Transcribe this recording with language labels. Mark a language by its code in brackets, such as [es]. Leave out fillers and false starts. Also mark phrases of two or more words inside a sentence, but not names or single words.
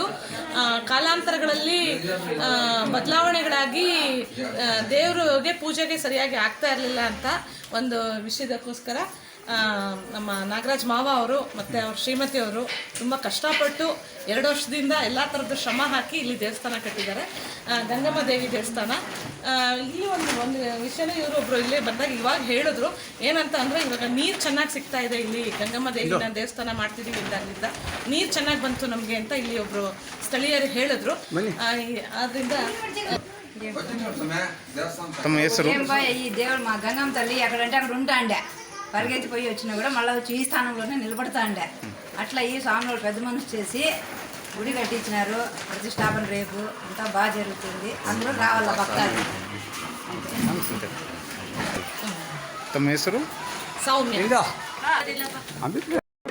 [kn] ಕಾಲಾಂತರಗಳಲ್ಲಿ ಬದಲಾವಣೆಗಳಾಗಿ ದೇವರಿಗೆ ಪೂಜೆಗೆ ಸರಿಯಾಗಿ ಆಗ್ತಾ ಇರಲಿಲ್ಲ ಅಂತ ಒಂದು ವಿಷಯದಕ್ಕೋಸ್ಕರ ನಮ್ಮ ನಾಗರಾಜ್ ಮಾವ ಅವರು ಮತ್ತು ಅವ್ರ ಶ್ರೀಮತಿ ಅವರು ತುಂಬ ಕಷ್ಟಪಟ್ಟು 2 ವರ್ಷದಿಂದ ಎಲ್ಲ ಥರದ್ದು ಶ್ರಮ ಹಾಕಿ ಇಲ್ಲಿ ದೇವಸ್ಥಾನ ಕಟ್ಟಿದ್ದಾರೆ, ಗಂಗಮ್ಮ ದೇವಿ ದೇವಸ್ಥಾನ. ಇಲ್ಲಿ ಒಂದು ವಿಷಯನೇ ಇವರೊಬ್ಬರು ಇಲ್ಲೇ ಬಂದಾಗ ಇವಾಗ ಹೇಳಿದ್ರು, ಏನಂತ ಅಂದರೆ ಇವಾಗ ನೀರು ಚೆನ್ನಾಗಿ ಸಿಗ್ತಾ ಇದೆ, ಇಲ್ಲಿ ಗಂಗಮ್ಮ ದೇವಿನ ದೇವಸ್ಥಾನ ಮಾಡ್ತಿದ್ದೀವಿ ಇದ್ದಾಗಲಿಂದ ನೀರು ಚೆನ್ನಾಗಿ ಬಂತು ನಮಗೆ ಅಂತ ಇಲ್ಲಿ ಒಬ್ಬರು ಸ್ಥಳೀಯರು ಹೇಳಿದ್ರು. ಆದ್ದರಿಂದ ತಮ್ಮ ಹೆಸರು? [te] ఈ దేవుడు మా గంగమ్మ తల్లి ఎక్కడంటే అక్కడ ఉంటాండే, పరిగెత్తి పోయి వచ్చినా కూడా మళ్ళీ వచ్చి ఈ స్థానంలోనే నిలబడతాండే. అట్లా ఈ స్వామివారు పెద్ద మనసు చేసి గుడి కట్టించినారు. ప్రతిష్టాపన రేపు అంతా బాగా జరుగుతుంది, అందరూ రావాల భక్తాలు. [kn] ತಮ್ಮ ಹೆಸರು? ಸೌಮ್ಯ.